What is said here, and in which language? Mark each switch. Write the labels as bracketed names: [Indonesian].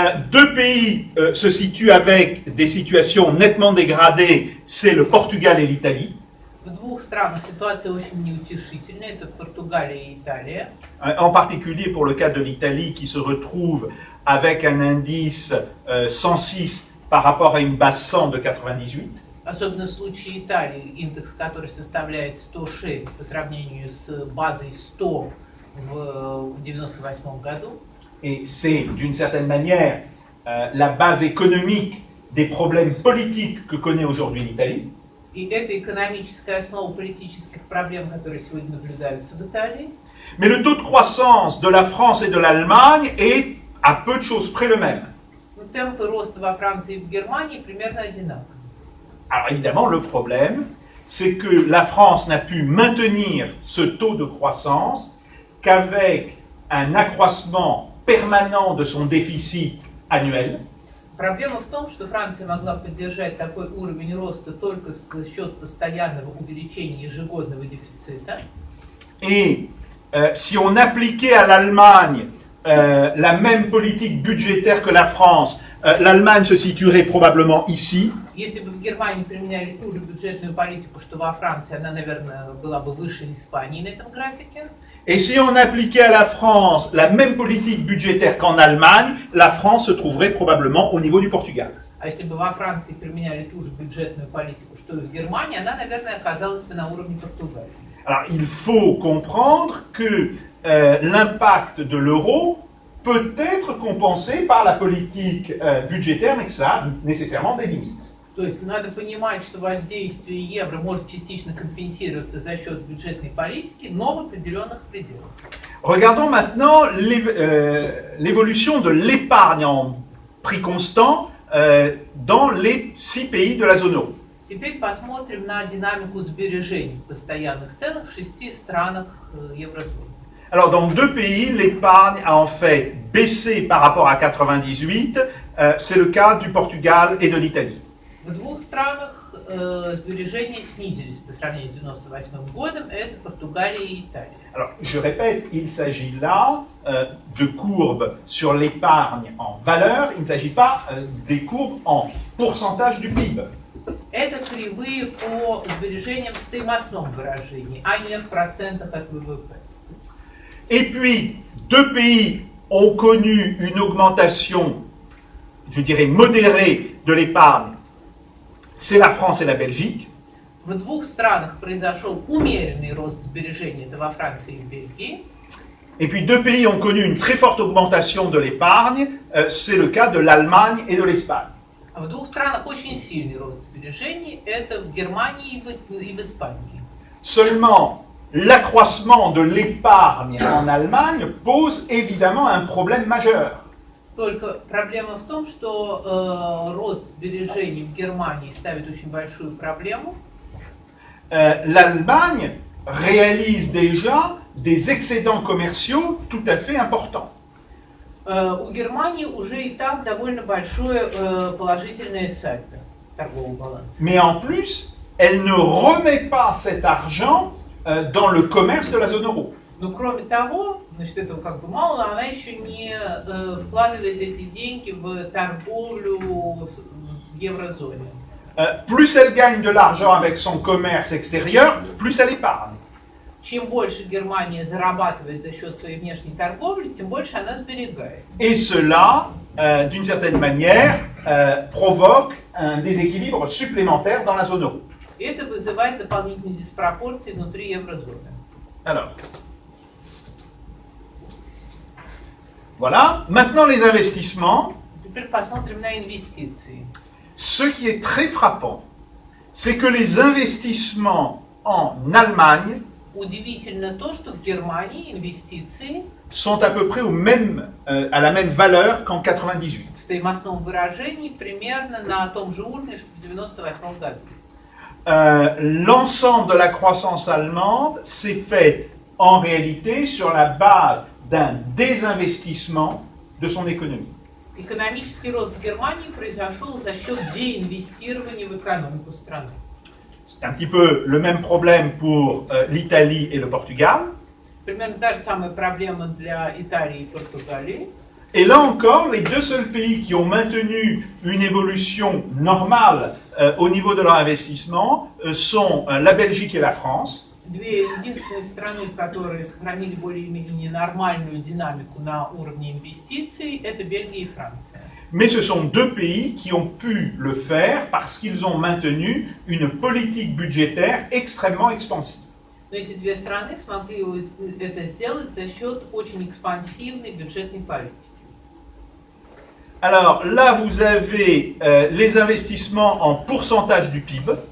[French] Deux pays se situent avec des situations nettement dégradées, c'est le Portugal et l'Italie. [Russian] В двух странах ситуация очень неутешительная, это Португалия и Италия. [French] En particulier pour le cas de l'Italie qui se retrouve avec un indice 106 par rapport à une base 100 de 98. [Russian] Особенно в случае Италии, индекс, который составляет 106 по сравнению с базой 100 в 1998 году. [French] Et c'est d'une certaine manière la base économique des problèmes politiques que connaît aujourd'hui l'Italie. [Russian] И это экономическая основа политических проблем, которые сегодня наблюдаются в Италии. [French] Mais le taux de croissance de la France et de l'Allemagne est à peu de choses près le même. [Russian] Но темпы роста во Франции и в Германии примерно одинаковые. [French] Alors évidemment, le problème, c'est que la France n'a pu maintenir ce taux de croissance qu'avec un accroissement permanent de son déficit annuel. [Russian] Проблема в том, что Франция могла поддержать такой уровень роста только за счет постоянного увеличения ежегодного дефицита. [French] Et si on appliquait à l'Allemagne la même politique budgétaire que la France, l'Allemagne se situerait probablement ici. [Russian] Если бы в Германии применяли ту же бюджетную политику, что во Франции, она, наверное, была бы выше Испании на этом графике. [French] Et si on appliquait à la France la même politique budgétaire qu'en Allemagne, la France se trouverait probablement au niveau du Portugal. [Russian] А если бы во Франции применяли ту же бюджетную политику, что и в Германии, она, наверное, оказалась бы на уровне Португалии. [French] Alors il faut comprendre que l'impact de l'euro peut être compensé par la politique budgétaire, mais que ça a nécessairement des limites. [Russian] То есть надо понимать, что воздействие евро может частично компенсироваться за счет бюджетной политики, но в определенных пределах. [French] Regardons maintenant l'évolution de l'épargne en prix constant dans les 6 pays de la zone euro. [Russian] Теперь посмотрим на динамику сбережений в постоянных ценах в 6 странах еврозоны. [French] Alors dans 2 pays, l'épargne a en fait baissé par rapport à 98, c'est le cas du Portugal et de l'Italie. [Russian] В 2 странах сбережения снизились по сравнению с 1998 годом, это Португалия и Италия. [French] Alors, je répète, il s'agit là de courbes sur l'épargne en valeur, il ne s'agit pas des courbes en pourcentage du PIB. [Russian] Это кривые по сбережениям в стоимостном выражении, а не в процентах от ВВП. [French] Et puis, 2 pays ont connu une augmentation, je dirais, modérée de l'épargne. C'est la France et la Belgique. [Russian] В 2 странах произошел умеренный рост сбережений, это во Франции и в Бельгии. [French] Et puis deux pays ont connu une très forte augmentation de l'épargne, c'est le cas de l'Allemagne et de l'Espagne. [Russian] А в двух странах очень сильный рост сбережений, это в Германии и в Испании. [French] Seulement, l'accroissement de l'épargne en Allemagne pose évidemment un problème majeur. [Russian] Только проблема в том, что рост сбережений в Германии ставит очень большую проблему. [French] L'Allemagne réalise déjà des excédents commerciaux tout à fait importants. [Russian] У Германии уже и так довольно большое положительное сальдо торгового баланса. [French] Mais en plus, elle ne remet pas cet argent dans le commerce de la zone euro. [Russian] Но кроме того, значит, этого как бы мало, она еще не вкладывает эти деньги в торговлю в еврозоне. [French] Plus elle gagne de l'argent avec son commerce extérieur, plus elle épargne. [Russian] Чем больше Германия зарабатывает за счет своей внешней торговли, тем больше она сберегает. [French] Et cela, d'une certaine manière, provoque un déséquilibre supplémentaire dans la zone euro. [Russian] И это вызывает дополнительные диспропорции внутри еврозоны. [French] Alors, voilà. Maintenant, les investissements. [Russian] Теперь посмотрим на инвестиции. [French] Ce qui est très frappant, c'est que les investissements en Allemagne [Russian] Удивительно то, что в Германии инвестиции [French] sont à peu près à la même valeur qu'en 98. [Russian] в стоимостном выражении примерно на том же уровне, что в 1998 году. [French] L'ensemble de la croissance allemande s'est fait en réalité sur la base d'un désinvestissement de son économie. [Russian] Экономический рост в Германии произошел за счет деинвестирования в экономику страны. [French] C'est un petit peu le même problème pour l'Italie et le Portugal. [Russian] Примерно та же самая проблема для Италии и Португалии. [French] Et là encore, les deux seuls pays qui ont maintenu une évolution normale au niveau de leur investissement sont la Belgique et la France. [Russian] Две единственные страны, которые сохранили более-менее нормальную динамику на уровне инвестиций, это Бельгия и Франция. [French] Mais ce sont deux pays qui ont pu le faire parce qu'ils ont maintenu une politique budgétaire extrêmement expansive. [Russian] Но эти две страны смогли это сделать за счет очень экспансивной бюджетной политики. [French] Alors là, vous avez les investissements en pourcentage du PIB.